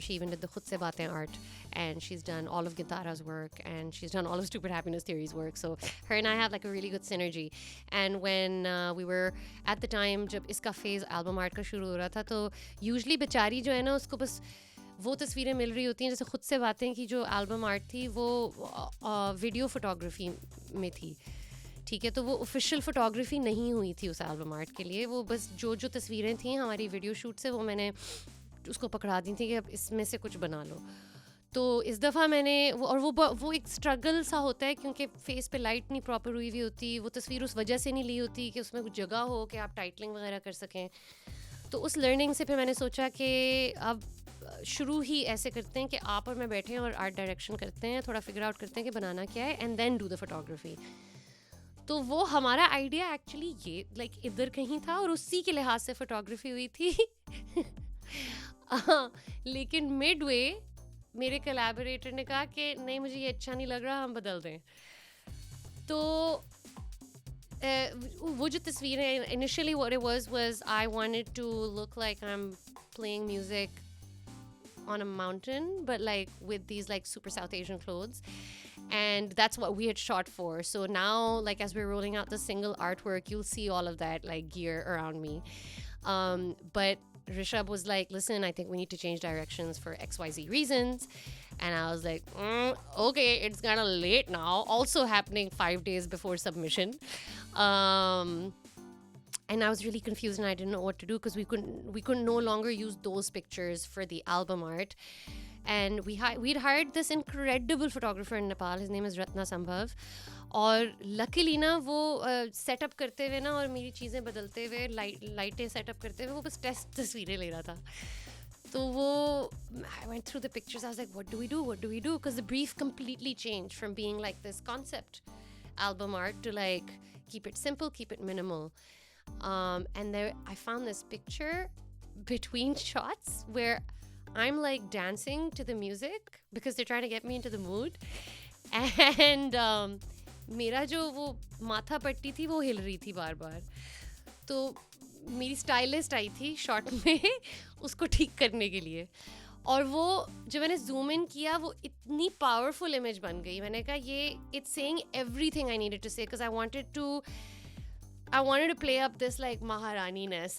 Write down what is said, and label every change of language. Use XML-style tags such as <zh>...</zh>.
<en>She even did the Khud Se Baatein art, and she's done all of Gitara's work, and she's done all of Stupid Happiness Theory's work. So her and I have like a really good synergy. And when we were at the time</en> <ur>jab iska phase album art ka shuru ho raha tha, to usually bechari jo hai na usko bas وہ تصویریں مل رہی ہوتی ہیں. جیسے خود سے باتیں کی جو البم آرٹ تھی وہ ویڈیو فوٹوگرافی میں تھی, ٹھیک ہے. تو وہ آفیشیل فوٹوگرافی نہیں ہوئی تھی اس البم آرٹ کے لیے, وہ بس جو تصویریں تھیں ہماری ویڈیو شوٹ سے وہ میں نے اس کو پکڑا دی تھیں کہ اب اس میں سے کچھ بنا لو. تو اس دفعہ میں نے وہ ایک اسٹرگل سا ہوتا ہے کیونکہ فیس پہ لائٹ نہیں پراپر ہوئی ہوئی ہوتی, وہ تصویر اس وجہ سے نہیں لی ہوتی کہ اس میں کچھ جگہ ہو کہ آپ ٹائٹلنگ وغیرہ کر سکیں. تو اس لرننگ سے پھر میں نے سوچا کہ اب شروع ہی ایسے کرتے ہیں کہ آپ اور میں بیٹھیں اور آرٹ ڈائریکشن کرتے ہیں, تھوڑا فگر آؤٹ کرتے ہیں کہ بنانا کیا ہے,</ur> <en>And then do the photography.</en> <ur>تو وہ ہمارا آئیڈیا ایکچولی یہ لائک ادھر کہیں تھا اور اسی کے لحاظ سے فوٹوگرافی ہوئی تھی. لیکن مڈ وے میرے کولیبوریٹر نے کہا کہ نہیں مجھے یہ اچھا نہیں لگ رہا, ہم بدل دیں. تو وہ جو تصویریں initially</ur> <en>what it was I wanted to look like I'm playing music on a mountain but like with these like super South Asian clothes, and that's what we had shot for. So now like as we're rolling out the single artwork, you'll see all of that like gear around me. But Rishabh was like, listen, I think we need to change directions for XYZ reasons. And I was like, okay, it's kind of late now. Also happening 5 days before submission. And I was really confused and I didn't know what to do because we couldn't no longer use those pictures for the album art. And we'd hired this incredible photographer in Nepal. His name is Ratna Sambhav.</en> <ur>اور luckily نا وہ set up کرتے ہوئے نا اور میری چیزیں بدلتے ہوئے لائٹیں سیٹ اپ کرتے ہوئے وہ بس ٹیسٹ تصویریں لے رہا تھا. تو وہ</ur> <en>I went through the pictures. I was like, what do we do? Because the brief completely changed from being like this concept album art to like keep it simple, keep it minimal. And there I found this picture between shots where I'm like dancing to the music because they're trying to get me into the mood.</en> <ur>And میرا جو وہ ماتھا پٹی تھی وہ ہل رہی تھی بار بار. تو میری اسٹائلسٹ آئی تھی شارٹ میں اس کو ٹھیک کرنے کے لیے, اور وہ جو میں نے زوم ان کیا وہ اتنی پاورفل امیج بن گئی. میں نے کہا یہ</ur> <en>It's saying everything I needed to say, because I wanted to play up this like maharani-ness.</en>